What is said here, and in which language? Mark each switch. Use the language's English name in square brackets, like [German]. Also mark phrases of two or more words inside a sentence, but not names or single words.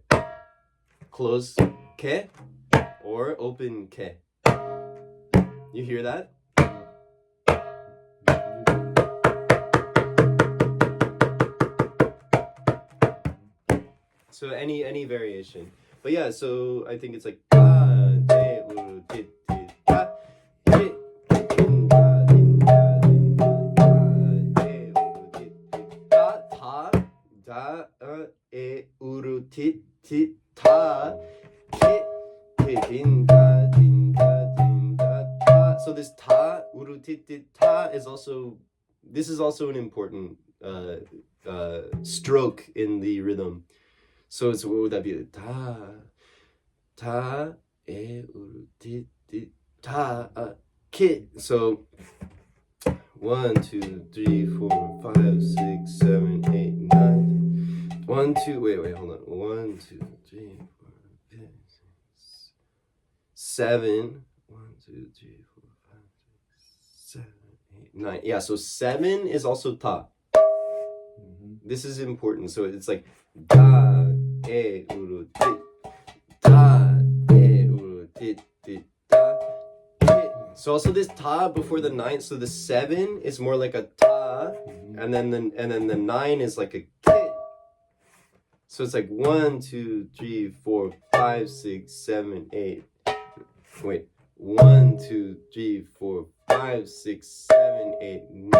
[English] Closed ke, or open ke. You hear that? So any variation. But yeah, so I think it's like da de uru dit dit da dit din da din da din da de uru dit dit da ta da e uru tit tit ta dit din da din da din da ta. So this ta uru tit tit ta is also an important stroke in the rhythm. So what would that be? Da ta e uru ti ti ta ke. So 1, 2, 3, 4, 5, 6, 7, 8, 9. 1, 2. Wait. Hold on. 1, 2, 3, 4, 5, 6, 7. 1, 2, 3, 4, 5, 6, 7, 8, 9. Yeah. So 7 is also ta. This is important. So it's like da e uru ti da e uru ti ti da. So also this ta before the 9. So the 7 is more like a ta, and then the 9 is like a ke. So it's like 1, 2, 3, 4, 5, 6, 7, 8. Wait, 1, 2, 3, 4, 5, 6, 7, 8, 9.